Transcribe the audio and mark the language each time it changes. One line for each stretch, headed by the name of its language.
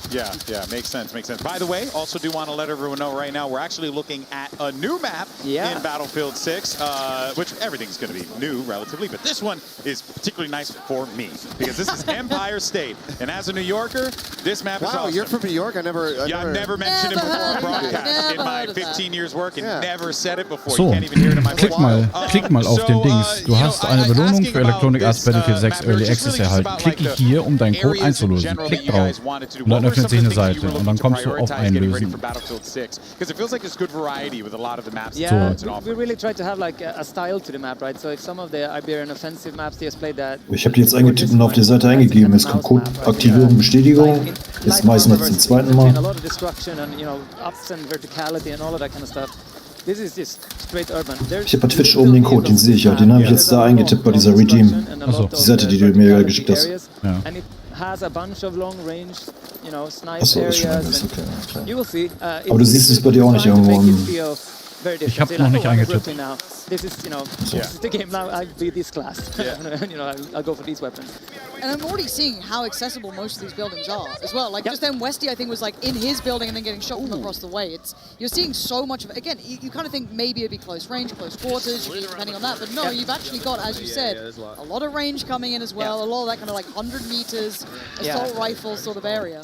English: Yeah, makes sense, makes sense. By the way, also do want to let everyone know right now, we're actually looking at a new map in Battlefield 6, which everything's going to be new relatively, but this one is particularly nice for me because this is Empire State, and as a New Yorker, this map is awesome. You're from New York? I've never mentioned it before on broadcast in my 15 years working. Never said it before. So, You can't even hear it in my
German: klick mal auf den Dings. Du hast eine Belohnung für Electronic Arts Battlefield 6 Early Access erhalten. Klicke hier, um deinen Code einzulösen. Klick drauf. Und dann öffnet sich eine Seite und dann kommst du auf Einlösen.
English: Yeah, we really try to have like a style to the map, right? So if some of the Iberian offensive maps, they just played that.
German: Ich habe die jetzt eingetippt und auf die Seite eingegeben. Es kommt Code, Aktivierung, Bestätigung. Jetzt meistens zum zweiten Mal.
English: A lot of destruction and ups and verticality and all of that kind of stuff. This is just straight urban.
German: Ich habe bei Twitch oben den Code, den sehe ich ja. Den habe ich jetzt da eingetippt bei dieser Regime. Die Seite, die du mir geschickt hast. Ja.
English: Has a bunch of long range, snipe areas. Okay. You will see.
German: Aber du siehst es bei dir auch nicht irgendwo. Ich habe noch nicht eingetippt.
English: This is, this is the game now. I'll be this class. I'll go for these weapons. And I'm already seeing how accessible most of these buildings are as well. Like just then Westy, I think, was like in his building and then getting shot from across the way. You're seeing so much of it. Again, you kind of think maybe it'd be close range, close quarters, depending on that. But no, you've actually got, as you said, a lot of range coming in as well. A lot of that kind of like 100 meters assault rifle sort of area.